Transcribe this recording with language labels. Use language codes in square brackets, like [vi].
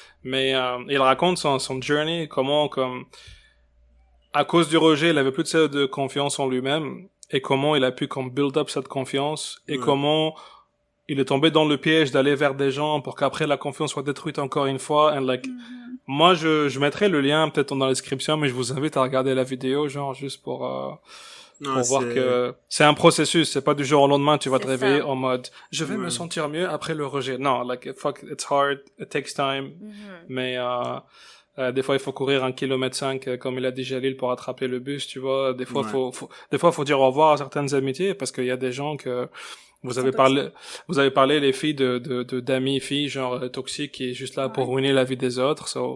[fr] Mais, il raconte son journey, comment, comme, à cause du rejet, il avait plus de confiance en lui-même, et comment il a pu, comme, [en] build up [fr] cette confiance, et comment, il est tombé dans le piège d'aller vers des gens pour qu'après la confiance soit détruite encore une fois. [en] And like, [fr] moi, je mettrai le lien peut-être dans la description, mais je vous invite à regarder la vidéo, genre, juste pour voir que c'est un processus. C'est pas du jour au lendemain, tu vas te réveiller en mode, je vais me sentir mieux après le rejet. [en] Non, like, fuck, it's hard, it takes time. [fr] Mais, des fois, il faut courir 1,5 km, comme il a dit Jalil, pour attraper le bus, tu vois. Des fois, faut dire au revoir à certaines amitiés, parce qu'il y a des gens que, vous avez parlé les filles d'amis filles genre toxiques qui est juste là pour ruiner la vie des autres.